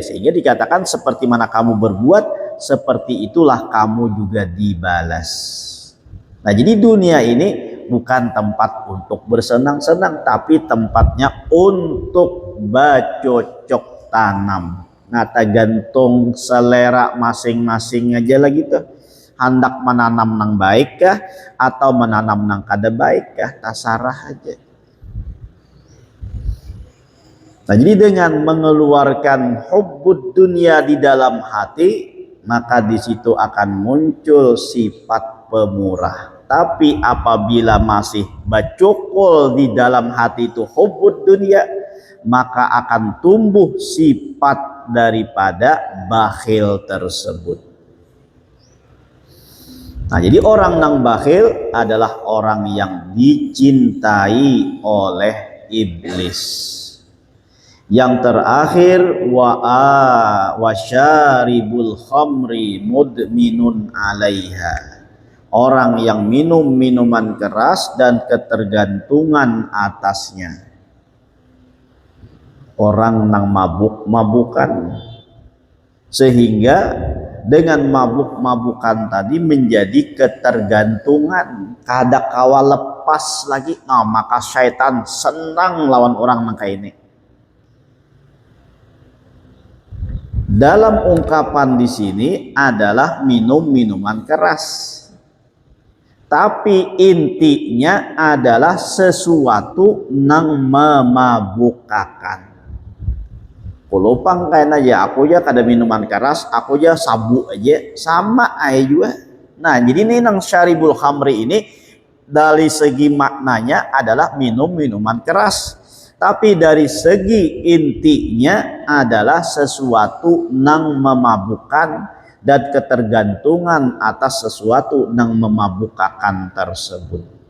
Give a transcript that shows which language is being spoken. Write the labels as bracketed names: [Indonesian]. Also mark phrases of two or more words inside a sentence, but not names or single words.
[Indonesian] Sehingga dikatakan seperti mana kamu berbuat, seperti itulah kamu juga dibalas. Nah, jadi dunia ini bukan tempat untuk bersenang-senang, tapi tempatnya untuk bercocok tanam. Nah, tergantung selera masing-masing aja lah gitu. [Banjar] Hendak menanam nang baik kah atau menanam nang kada baik kah, tasarah aja. [Indonesian] Nah, jadi dengan mengeluarkan [Arabic] حب الدنيا [Indonesian] di dalam hati, maka di situ akan muncul sifat pemurah. Tapi apabila masih bacukul di dalam hati itu [Arabic] حب الدنيا, [Indonesian] maka akan tumbuh sifat daripada bakhil tersebut. Nah, jadi orang nang bakhil adalah orang yang dicintai oleh iblis. Yang terakhir [Arabic] وشارب الخمر مدمن عليها. [Indonesian] Orang yang minum minuman keras dan ketergantungan atasnya. Orang nang mabuk-mabukan, sehingga dengan mabuk-mabukan tadi menjadi ketergantungan, [Banjar] kada kawa lepas lagi. Nah, maka syaitan senang lawan orang nang kayak ini. [Indonesian] Dalam ungkapan di sini adalah minum minuman keras. Tapi intinya adalah sesuatu yang memabukakan. [Banjar] Kulupang kayak aja, aku aja kada minuman keras, aku aja sabu aja, sama aja juga. [Indonesian] Nah, jadi ini nang [Arabic] شارب الخمر [Indonesian] ini dari segi maknanya adalah minum minuman keras. Tapi dari segi intinya adalah sesuatu yang memabukkan dan ketergantungan atas sesuatu yang memabukkan tersebut.